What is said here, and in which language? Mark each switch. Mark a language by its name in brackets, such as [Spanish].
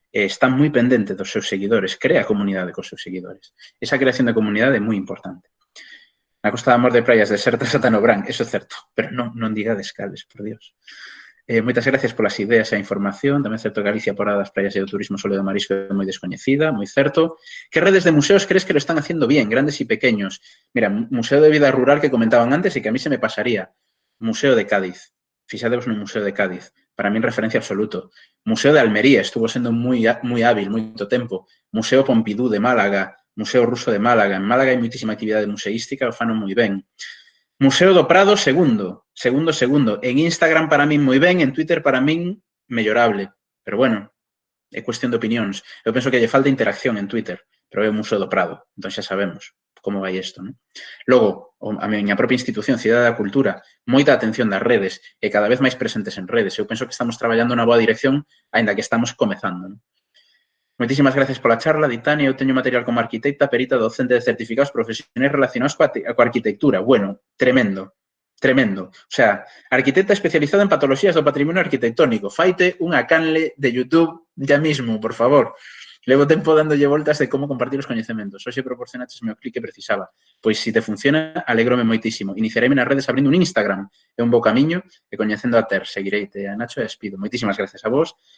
[Galician] Está moi pendente dos seus seguidores, crea comunidade cos seus seguidores. Esa creación de comunidade é moi importante. Na Costa da Mor de Praias desertas ata no Brán, eso é certo, pero non digades cales, por Dios. Moitas gracias polas ideas e a información. Tamén certo que Galicia por das praias e do turismo solo do marisco é moi descoñecida, moi certo. [Spanish] Que redes de museos crees que lo están haciendo bien, [Galician] grandes e pequeños? [Spanish] Mira, Museo de Vida Rural que comentaban antes e que a mí se me pasaría. Museo de Cádiz. [Galician] Fixadevos no Museo de Cádiz. Para mí referencia absoluto. Museo de Almería, estuvo sendo moi hábil moito tempo. Museo Pompidou de Málaga, Museo Ruso de Málaga. En Málaga hai moitísima actividade museística, o fano moi ben. Museo do Prado, segundo. En Instagram para min moi ben, en Twitter para min mellorable. Pero bueno, é cuestión de opinións. Eu penso que lle falta interacción en Twitter. pero é o Museo do Prado, entón xa sabemos como vai isto, non? Logo, a miña propia institución, Cidade da Cultura, moita atención das redes e cada vez máis presentes en redes. Eu penso que estamos traballando na boa dirección, aínda que estamos comezando, non? Moitísimas gracias pola charla, Ditania. Eu teño material como arquitecta, perita, docente de certificados profesionais relacionados coa arquitectura. Bueno, tremendo, tremendo. O sea, arquitecta especializada en patologías do patrimonio arquitectónico. Faite unha canle de YouTube ya mismo, por favor. Levo tempo dándolle voltas de como compartir os coñecementos. Hoxe proporcionaches o clic que precisaba. Pois, se te funciona, alégrome moitísimo. Iniciareime nas redes abrindo un Instagram. É un bo camiño e coñecendo a Ter. Seguireite a Nacho e despido. Moitísimas gracias a vos.